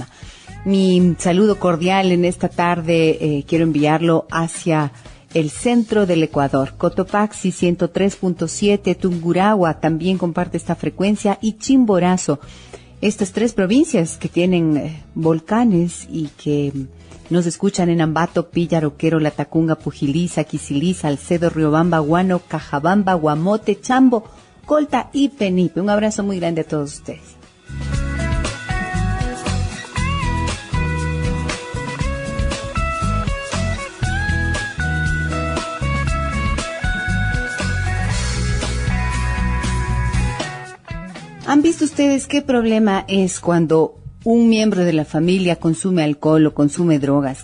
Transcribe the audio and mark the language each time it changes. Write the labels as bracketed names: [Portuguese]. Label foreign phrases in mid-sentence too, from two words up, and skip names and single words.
[Spanish] Mi saludo cordial en esta tarde quiero enviarlo hacia el centro del Ecuador. Cotopaxi 103.7, Tungurahua también comparte esta frecuencia y Chimborazo. Estas tres provincias que tienen volcanes y que nos escuchan en Ambato, Pilla, Roquero, Latacunga, Pujilí, Quisili, Salcedo, Riobamba, Guano, Cajabamba, Guamote, Chambo, Colta y Penipe. Un abrazo muy grande a todos ustedes. ¿Han visto ustedes qué problema es cuando un miembro de la familia consume alcohol o consume drogas?